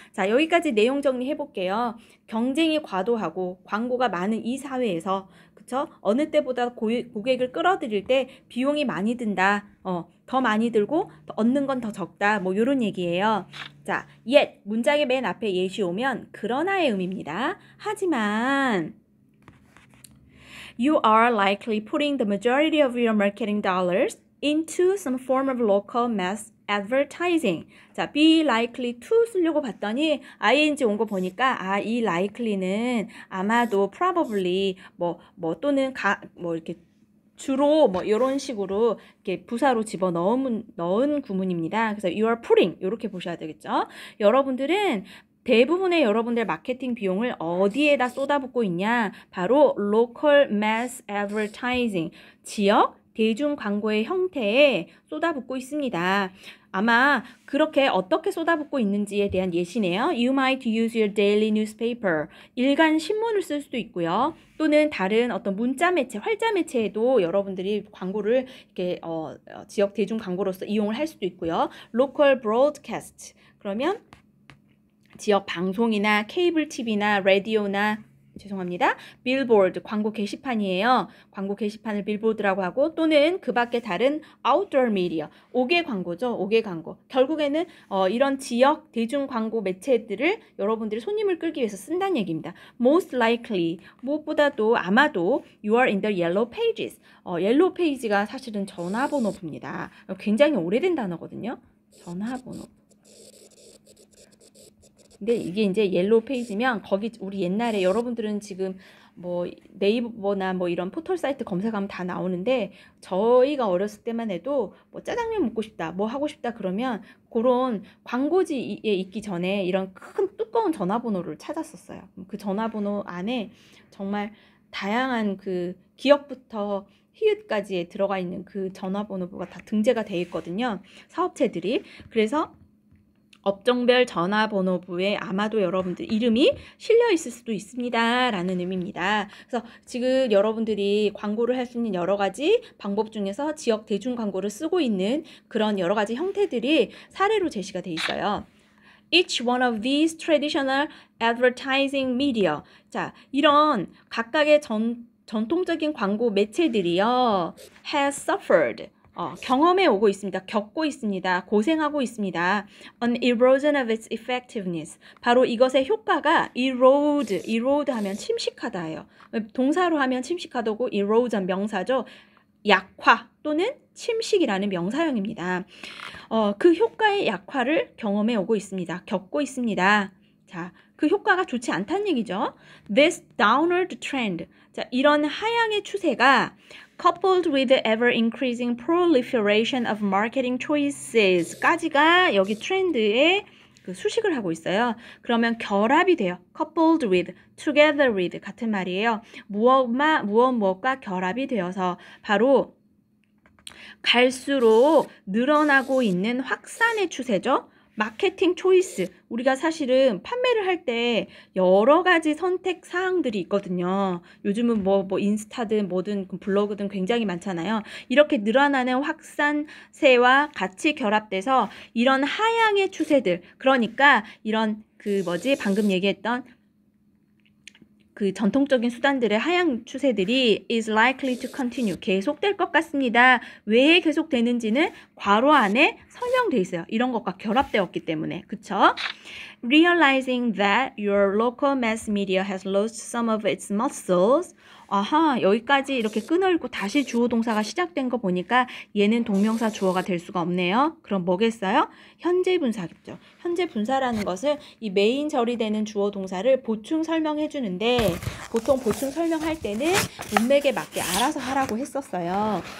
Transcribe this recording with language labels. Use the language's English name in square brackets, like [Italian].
[Korean] 자, 여기까지 내용 정리해 볼게요. 경쟁이 과도하고 광고가 많은 이 사회에서 그쵸? 어느 때보다 고객을 끌어들일 때 비용이 많이 든다. 더 많이 들고 얻는 건 더 적다. 뭐 이런 얘기예요. 자, yet 문장의 맨 앞에 yet이 오면 그러나의 의미입니다. 하지만 [English] you are likely putting the majority of your marketing dollars into some form of local mass advertising. [Korean] 자, [English] be likely to [Korean] 쓰려고 봤더니 ing 온 거 보니까 이 likely는 아마도 probably 또는 이렇게 주로 이런 식으로 이렇게 부사로 집어 넣은 구문입니다. 그래서 [English] you are putting [Korean] 이렇게 보셔야 되겠죠. 여러분들은 대부분의 여러분들 마케팅 비용을 어디에다 쏟아붓고 있냐? 바로 [English] local mass advertising, [Korean] 지역 대중 광고의 형태에 쏟아붓고 있습니다. 아마 그렇게 어떻게 쏟아붓고 있는지에 대한 예시네요. [English] You might use your daily newspaper. [Korean] 일간 신문을 쓸 수도 있고요. 또는 다른 어떤 문자 매체, 활자 매체에도 여러분들이 광고를 이렇게 지역 대중 광고로서 이용을 할 수도 있고요. [English] Local broadcast. [Korean] 그러면 지역 방송이나 케이블 TV나 라디오나 죄송합니다. 빌보드 광고 게시판이에요. 광고 게시판을 빌보드라고 하고 또는 그 밖에 다른 아웃도어 미디어 5개 광고죠. 5개 광고. 결국에는 이런 지역 대중 광고 매체들을 여러분들이 손님을 끌기 위해서 쓴다는 얘기입니다. [English] Most likely [Korean] 무엇보다도 아마도 [English] you are in the yellow pages. [Korean] 옐로우 페이지가 사실은 전화번호부입니다. 굉장히 오래된 단어거든요. 전화번호. 근데 이게 이제 옐로우 페이지면 거기 우리 옛날에 여러분들은 지금 뭐 네이버나 뭐 이런 포털 사이트 검색하면 다 나오는데 저희가 어렸을 때만 해도 뭐 짜장면 먹고 싶다 뭐 하고 싶다 그러면 그런 광고지에 있기 전에 이런 큰 두꺼운 전화번호를 찾았었어요. 그 전화번호 안에 정말 다양한 그 기업부터 히읗까지에 들어가 있는 그 전화번호부가 다 등재가 돼 있거든요. 사업체들이. 그래서 업종별 전화번호부에 아마도 여러분들 이름이 실려 있을 수도 있습니다 라는 의미입니다. 그래서 지금 여러분들이 광고를 할 수 있는 여러 가지 방법 중에서 지역 대중 광고를 쓰고 있는 그런 여러 가지 형태들이 사례로 제시가 돼 있어요. [English] Each one of these traditional advertising media. [Korean] 자, 이런 각각의 전통적인 광고 매체들이요 [English] has suffered. [Korean] 경험해 오고 있습니다. 겪고 있습니다. 고생하고 있습니다. [English] An erosion of its effectiveness. [Korean] 바로 이것의 효과가 erode 하면 침식하다예요. 동사로 하면 침식하다고 erosion 명사죠. 약화 또는 침식이라는 명사형입니다. 그 효과의 약화를 경험해 오고 있습니다. 겪고 있습니다. 자, 그 효과가 좋지 않다는 얘기죠. [English] This downward trend. [Korean] 자, 이런 하향의 추세가 [English] coupled with the ever-increasing proliferation of marketing choices [Korean] 까지가 여기 트렌드에 그 수식을 하고 있어요. 그러면 결합이 돼요. [English] coupled with, together with [Korean] 같은 말이에요. 무엇과 결합이 되어서 바로 갈수록 늘어나고 있는 확산의 추세죠. 마케팅 초이스. 우리가 사실은 판매를 할 때 여러 가지 선택 사항들이 있거든요. 요즘은 뭐 인스타든 뭐든 블로그든 굉장히 많잖아요. 이렇게 늘어나는 확산세와 같이 결합돼서 이런 하향의 추세들. 그러니까 이런 방금 얘기했던 그 전통적인 수단들의 하향 추세들이 [English] is likely to continue. [Korean] 계속될 것 같습니다. 왜 계속되는지는 괄호 안에 설명돼 있어요. 이런 것과 결합되었기 때문에. 그쵸? [English] Realizing that your local mass media has lost some of its muscles. [Korean] 아하, 여기까지 이렇게 끊어읽고 다시 주어 동사가 시작된 거 보니까 얘는 동명사 주어가 될 수가 없네요. 그럼 뭐겠어요? 현재 분사겠죠. 현재 분사라는 것은 이 메인 절이 되는 주어 동사를 보충 설명해 주는데 보통 보충 설명할 때는 문맥에 맞게 알아서 하라고 했었어요.